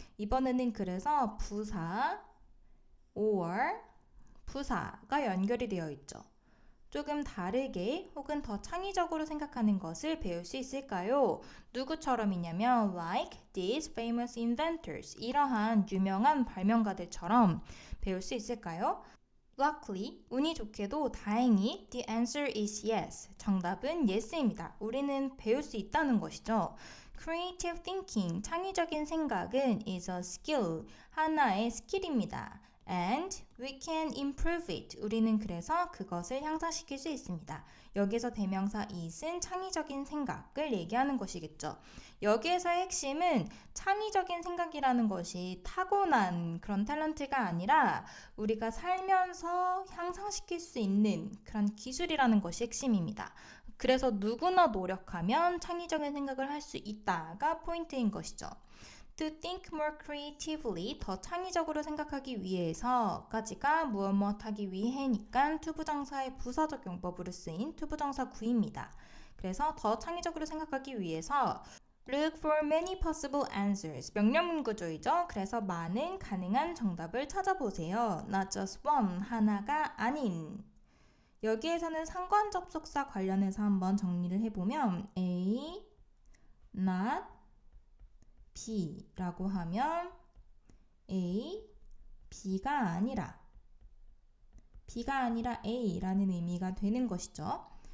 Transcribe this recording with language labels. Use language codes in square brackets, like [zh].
[ko] 이번에는 그래서 부사 or 부사가 연결이 되어 있죠. 조금 다르게 혹은 더 창의적으로 생각하는 것을 배울 수 있을까요? 누구처럼이냐면 [en] like these famous inventors, [ko] 이러한 유명한 발명가들처럼 배울 수 있을까요? Luckily, 운이 좋게도 다행히 [en] the answer is yes, [ko] 정답은 yes입니다. 우리는 배울 수 있다는 것이죠. [en] Creative thinking, [ko] 창의적인 생각은 [en] is a skill, [ko] 하나의 스킬입니다. [en] And we can improve it. [ko] 우리는 그래서 그것을 향상시킬 수 있습니다. 여기서 대명사 is은 창의적인 생각을 얘기하는 것이겠죠. 여기에서의 핵심은 창의적인 생각이라는 것이 타고난 그런 탤런트가 아니라 우리가 살면서 향상시킬 수 있는 그런 기술이라는 것이 핵심입니다. 그래서 누구나 노력하면 창의적인 생각을 할 수 있다가 포인트인 것이죠. [en] To think more creatively, [ko] 더 창의적으로 생각하기 위해서까지가 무엇 하기 위해니까 투부정사의 부사적 용법으로 쓰인 투부정사 구입니다. 그래서 더 창의적으로 생각하기 위해서 [en] Look for many possible answers. [ko] 명령문 구조이죠. 그래서 많은 가능한 정답을 찾아보세요. [en] Not just one, [ko] 하나가 아닌. 여기에서는 상관 접속사 관련해서 한번 정리를 해보면 A, not B라고 하면 A, B가 아니라 A라는 의미가 되는 것이죠.